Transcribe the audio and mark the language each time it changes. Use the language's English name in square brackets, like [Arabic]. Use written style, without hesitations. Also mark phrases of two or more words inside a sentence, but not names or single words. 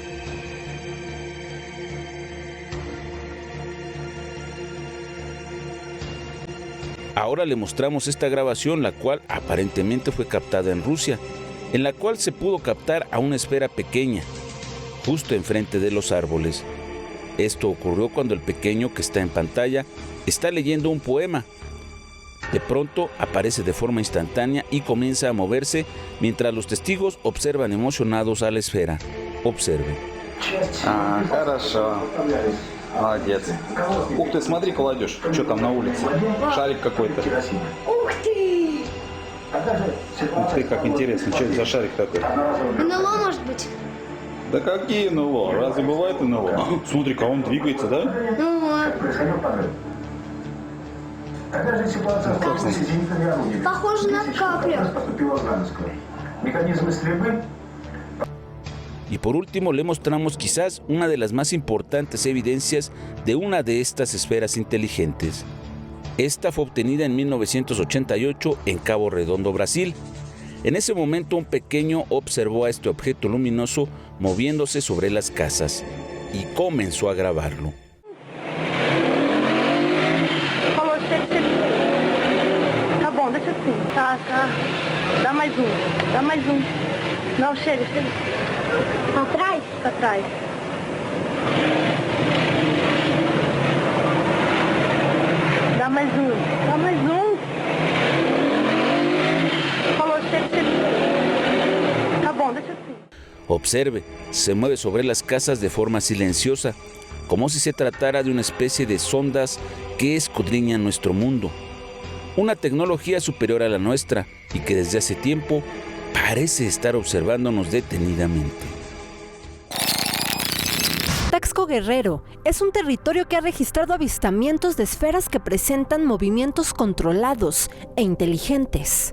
[Spanish] Ahora le mostramos esta grabación, la cual aparentemente fue captada en Rusia, en la cual se pudo captar a una esfera pequeña, justo enfrente de los árboles. Esto ocurrió cuando el pequeño que está en pantalla está leyendo un poema. De pronto aparece de forma instantánea y comienza a moverse mientras los testigos observan emocionados a la esfera. Observe. [Russian] Хорошо. Молодец. Ух ты, смотри, молодежь, что там на улице? Шарик какой-то. Ух ты! Ух ты, как интересно, что это за шарик такой? НЛО, может быть? Да какие НЛО? Разве бывает НЛО? Смотри-ка, он двигается, да? Ну вот. Похоже на каплю. [Spanish] Y por último le mostramos quizás una de las más importantes evidencias de una de estas esferas inteligentes. Esta fue obtenida en 1988 en Cabo Redondo, Brasil. En ese momento un pequeño observó a este objeto luminoso moviéndose sobre las casas y comenzó a grabarlo. [Portuguese] Tá bom, deixa assim. Tá. Dá mais um. Não, chega. Pra trás? Pra trás. Dá mais um. Falou, chega. Tá bom, deixa assim. [Spanish] Observe, se mueve sobre las casas de forma silenciosa, como si se tratara de una especie de sondas que escudriñan nuestro mundo. Una tecnología superior a la nuestra y que desde hace tiempo parece estar observándonos detenidamente. Taxco Guerrero es un territorio que ha registrado avistamientos de esferas que presentan movimientos controlados e inteligentes.